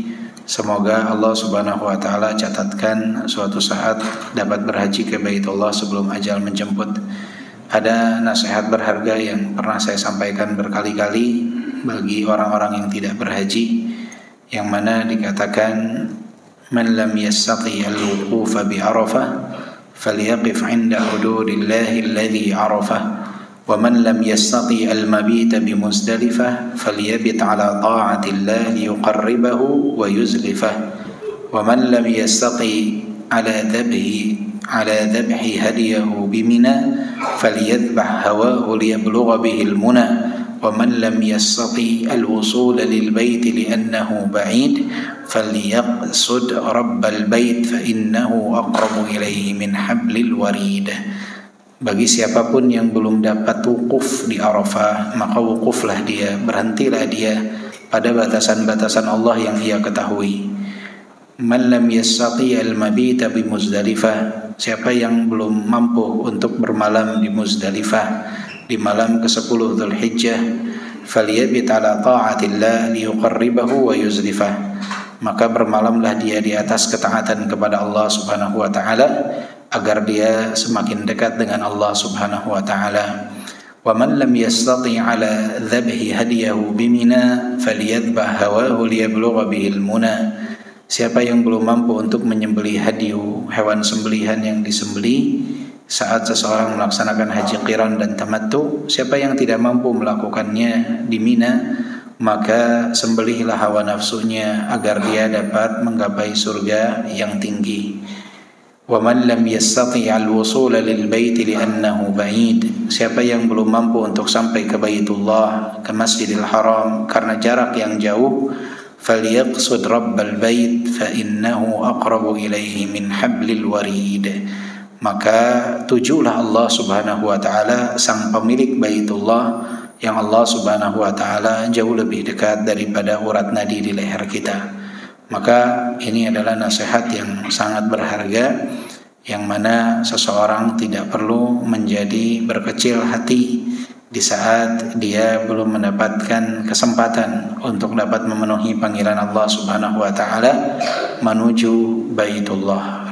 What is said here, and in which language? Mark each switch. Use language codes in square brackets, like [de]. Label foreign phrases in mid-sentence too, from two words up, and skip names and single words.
[id] Semoga Allah [ar] سبحانه وتعالى [id] catatkan suatu saat dapat berhaji ke Baitullah sebelum ajal menjemput. Ada nasihat berharga yang pernah saya sampaikan berkali-kali bagi orang-orang yang tidak berhaji, yang mana dikatakan, [ar] من لم يستطع الوقوف بعرفة فليقف عند حدود الله الذي عرفه. ومن لم يستطع المبيت بمزدلفة فليبت على طاعة الله ليقربه ويزلفه ومن لم يستطع على ذبح هديه بمنى فليذبح هواه ليبلغ به المنى ومن لم يستطع الوصول للبيت لأنه بعيد فليقصد رب البيت فإنه أقرب إليه من حبل الوريد. [id] Bagi siapapun yang belum dapat wukuf di Arafah, maka wukuflah dia, berhentilah dia pada batasan-batasan Allah yang ia ketahui. [ar] من لم يستطع المبيت بمزدلفة, [id] siapa yang belum mampu untuk bermalam di Muzdalifah di malam ke-10 Dzulhijjah, [ar] فليبت على طاعة الله ليقربه ويزلفه, [id] maka bermalamlah dia di atas ketaatan kepada Allah [ar] سبحانه وتعالى [id] agar dia semakin dekat dengan Allah [ar] سبحانه وتعالى. ومن لم يستطع على ذبح هديه بمنى فليذبح هواه ليبلغ به المنى. [id] Siapa yang belum mampu untuk menyembelih hadiyu, hewan sembelihan yang disembelih saat seseorang melaksanakan haji qiran dan tamattu, siapa yang tidak mampu melakukannya di Mina, maka sembelihlah hawa nafsunya agar dia dapat menggapai surga yang tinggi. [ar] ومن لم يستطع الوصول للبيت لأنه بعيد, [id] siapa yang belum mampu untuk sampai ke Baitullah, ke Masjidil Haram karena jarak yang jauh, [ar] فليقصد رب البيت فإنه أقرب إليه من حبل الوريد, [id] maka tujulah Allah [ar] سبحانه وتعالى, [id] sang pemilik Baitullah, yang Allah [ar] سبحانه وتعالى [id] jauh lebih dekat daripada urat nadi di leher kita. Maka ini adalah nasihat yang sangat berharga, yang mana seseorang tidak perlu menjadi berkecil hati di saat dia belum mendapatkan kesempatan untuk dapat memenuhi panggilan Allah [ar] سبحانه وتعالى [id] menuju Baitullah.